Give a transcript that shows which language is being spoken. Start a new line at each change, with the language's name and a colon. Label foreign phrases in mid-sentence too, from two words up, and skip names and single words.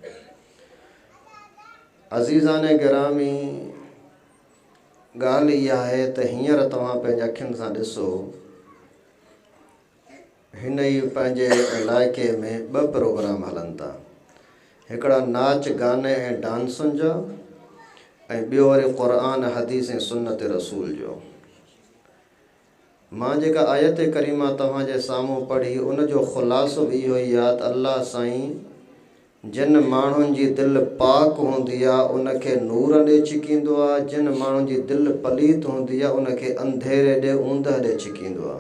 Sindhi: عزیزان گرامی، گال یہ ہے تو ہیر تمہاں پنج اکھن سے ڈسو، ہن پنجے علاقے میں ب پروگرام ہلن تا، ایکڑا ناچ گانے ऐं ڈانسن جو ऐं ॿियो वरी क़ुरान हदीस ऐं सुन्नत रसूल जो। मां जेका आयत करीमा तव्हां जे साम्हूं पढ़ी उन जो ख़ुलासो बि इहो ई आहे त अल्लाह साईं जिन माण्हुनि जी दिलि पाक हूंदी आहे उनखे नूर ॾे छिकींदो आहे، जिन माण्हुनि जी दिलि पलीत हूंदी आहे उनखे अंधेरे ॾे ऊंदहि ॾे छिकींदो आहे।